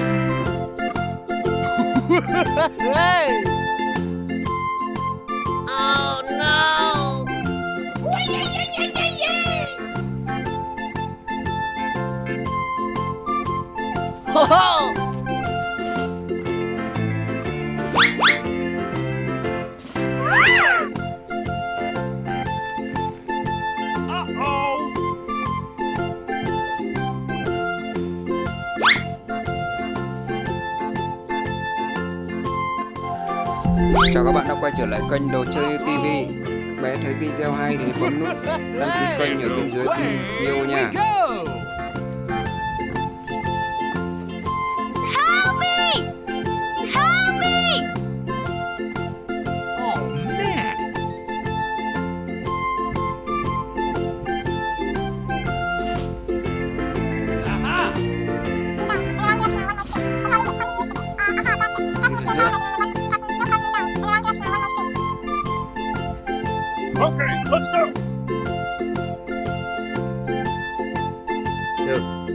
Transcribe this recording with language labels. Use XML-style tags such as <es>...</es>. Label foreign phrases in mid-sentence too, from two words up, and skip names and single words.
<en>Hey! Oh no! Ho ho! Uh-oh.</en> <vi>Chào các bạn đã quay trở lại kênh Đồ Chơi TV. Các bé thấy video hay thì bấm nút đăng ký kênh ở bên dưới video nha.</vi> <en>Help me! Help me! Oh, man. Aha. Okay, let's go.</en> <vi>Được.</vi>